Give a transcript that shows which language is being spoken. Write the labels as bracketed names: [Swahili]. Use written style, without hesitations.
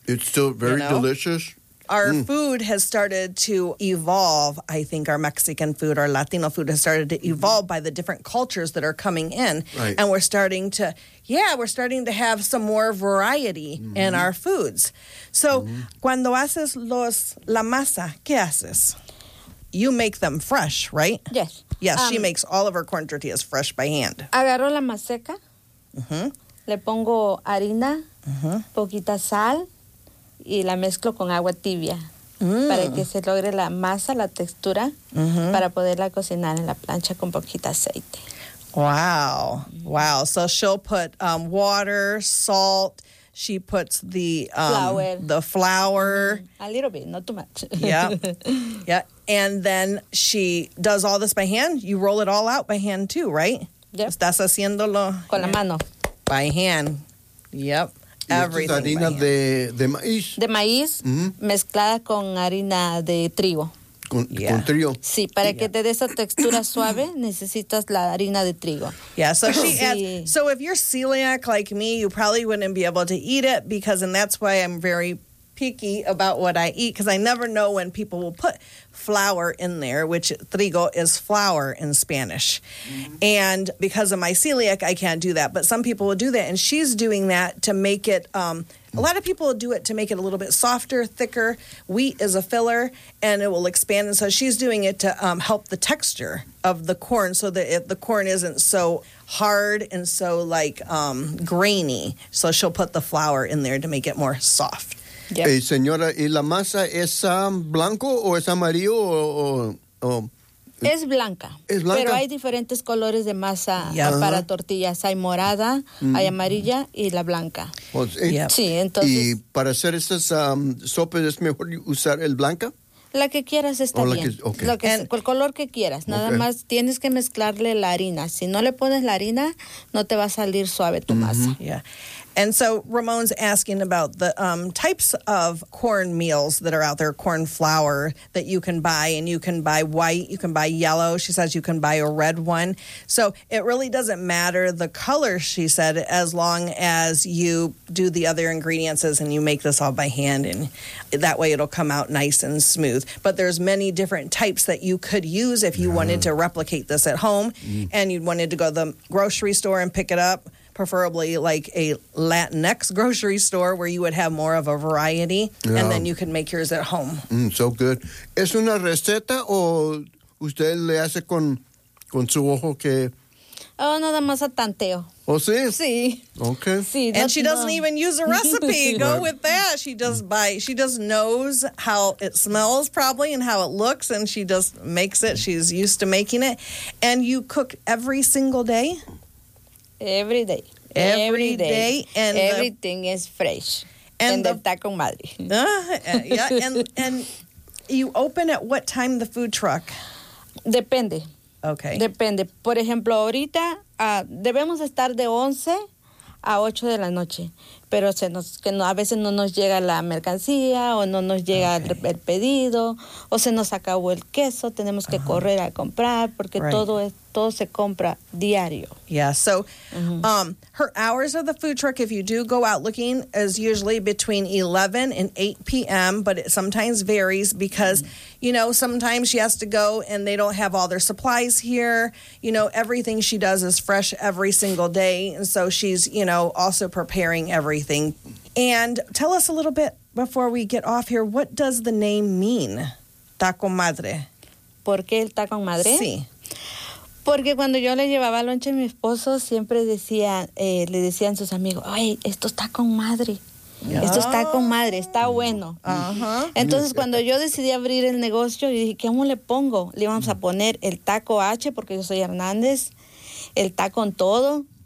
[English] It's still very delicious. Our food has started to evolve. I think our Mexican food, our Latino food has started to evolve by the different cultures that are coming in. Right. And we're starting to have some more variety in our foods. [Spanish] So, cuando haces la masa, ¿qué haces? [English] You make them fresh, right? Yes. Yes, she makes all of her corn tortillas fresh by hand. [Spanish] Agarro la maseca. Le pongo harina, poquita sal. Y la mezclo con agua tibia para que se logre la masa, la textura, para poderla cocinar en la plancha con poquita aceite. [English] Wow. Wow. So she'll put water, salt. She puts the flour. A little bit, not too much. Yeah. Yeah. And then she does all this by hand. You roll it all out by hand too, right? Yep. [Spanish] Estás haciéndolo. Con la mano. [English] By hand. Yep. Everything. [Spanish] Harina de maíz. De maíz mezclada con harina de trigo. Con trigo. Sí, para que te dé esa textura suave, necesitas la harina de trigo. [English] Yeah, so she adds. So if you're celiac like me, you probably wouldn't be able to eat it and that's why I'm very picky about what I eat, because I never know when people will put flour in there, which trigo is flour in Spanish. And because of my celiac, I can't do that. But some people will do that. And she's doing that to make it, a lot of people will do it to make it a little bit softer, thicker. Wheat is a filler and it will expand. And so she's doing it to help the texture of the corn so that the corn isn't so hard and so grainy. So she'll put the flour in there to make it more soft. Yep. [Spanish] Hey, señora, ¿y la masa es blanco o es amarillo o es blanca? Es blanca. Pero hay diferentes colores de masa para tortillas. Hay morada, hay amarilla y la blanca. Sí, entonces. ¿Y para hacer esas sopes es mejor usar el blanca? La que quieras está bien. El color que quieras. Nada más tienes que mezclarle la harina. Si no le pones la harina, no te va a salir suave tu masa. [English] Yeah. And so Ramon's asking about the types of corn meals that are out there, corn flour that you can buy, and you can buy white, you can buy yellow. She says you can buy a red one. So it really doesn't matter the color, she said, as long as you do the other ingredients and you make this all by hand, and that way it'll come out nice and smooth. But there's many different types that you could use if you wanted to replicate this at home and you wanted to go to the grocery store and pick it up. preferably like a Latinx grocery store where you would have more of a variety, yeah. And then you can make yours at home. Mm, so good. [Spanish] ¿Es una receta o usted le hace con su ojo que...? Oh, nada más a tanteo. Oh, sí? Sí. [English] Okay. [Spanish] Sí, [English] and she doesn't even use a recipe. Go with that. She just bites. She just knows how it smells probably and how it looks, and she just makes it. She's used to making it. And you cook every single day? Every day. Every day. And everything is fresh. And the taco madre. And you open at what time the food truck? [Spanish] Depende. [English] Okay. [Spanish] Depende. Por ejemplo, ahorita debemos estar de 11 a 8 de la noche, pero a veces no nos llega la mercancía o no nos llega el pedido o se nos acabó el queso, tenemos que correr a comprar porque todo se compra diario. [English] Yeah, so her hours of the food truck, if you do go out looking, is usually between 11 and 8 p.m., but it sometimes varies because, you know, sometimes she has to go and they don't have all their supplies here. You know, everything she does is fresh every single day, and so she's, you know, also preparing everything. And tell us a little bit before we get off here, what does the name mean, Taco Madre? [Spanish] ¿Por qué el Taco Madre? Sí. Porque cuando yo le llevaba lonche a mi esposo, siempre decía, le decían sus amigos, ay, esto está con madre. Yeah. Esto está con madre, está bueno. Uh-huh. Entonces, cuando yo decidí abrir el negocio, yo dije, ¿cómo le pongo? Le íbamos a poner el taco H, porque yo soy Hernández, el taco en todo.